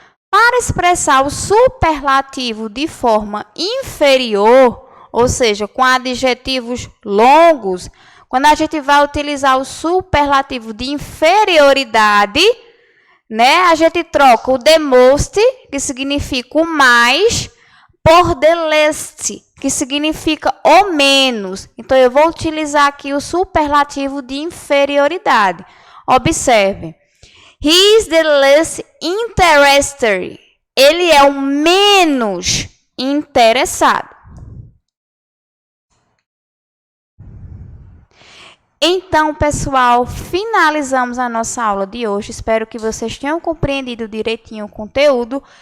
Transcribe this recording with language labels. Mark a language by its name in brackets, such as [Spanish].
[Portuguese] Para expressar o superlativo de forma inferior, ou seja, com adjetivos longos, quando a gente vai utilizar o superlativo de inferioridade, né, a gente troca o the most, que significa o mais, por the least, que significa o menos. Então, eu vou utilizar aqui o superlativo de inferioridade. Observe. [English] He is the least interested. [Portuguese] Ele é o menos interessado. Então, pessoal, finalizamos a nossa aula de hoje. Espero que vocês tenham compreendido direitinho o conteúdo.